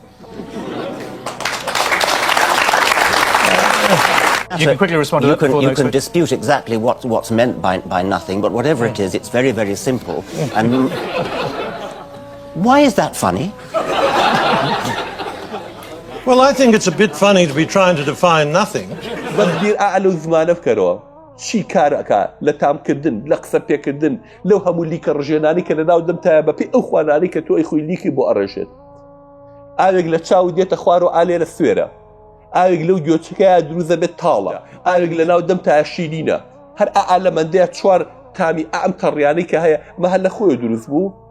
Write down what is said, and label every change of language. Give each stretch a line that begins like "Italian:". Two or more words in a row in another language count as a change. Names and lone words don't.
English: You can quickly respond to that. You can dispute exactly what's meant by nothing, but whatever it is, it's very, very simple. And why is that funny? Well, I think it's a bit funny to be trying to define nothing.
Central Kurdish: بەدبیر ئالو زمانە بکەرەوە چی کارەکە لە تامکردن لە قسە پێکردن لەو هەموو لیکە ڕژێنانی کە لەناو دەمتایە بەپێی ئەو خوانانی کە تۆ ئەی خۆی لیکی بۆ ئەڕێژێت ئاوێک لە چاو دێتە خوار و ئالێ لە سوێرە ئاوێک لەو گوێچەکەیە دروزە بێت تاڵە ئاوێک لەناو دەمتایە شیرینە هەر لە مەندەیە چوار تامی ئەم تەڕیانەی کە هەیە مە هەر لە خۆی دروست بوو